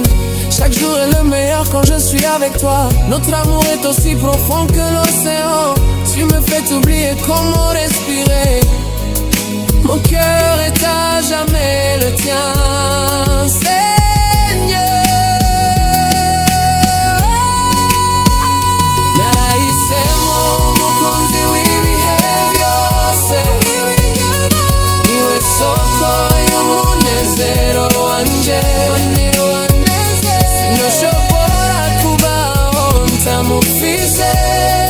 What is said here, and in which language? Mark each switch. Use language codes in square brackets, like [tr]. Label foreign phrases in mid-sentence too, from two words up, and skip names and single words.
[fr] Chaque jour est le meilleur quand je suis avec toi. Notre amour est aussi profond que l'océan. Tu me fais oublier comment respirer. Mon cœur est à jamais le tien, Seigneur. [rn] Narahisemo umukunzi w'ibihe byose, niwe soko y'umunezero wanje. Sinoshobora kubaho ntamufise,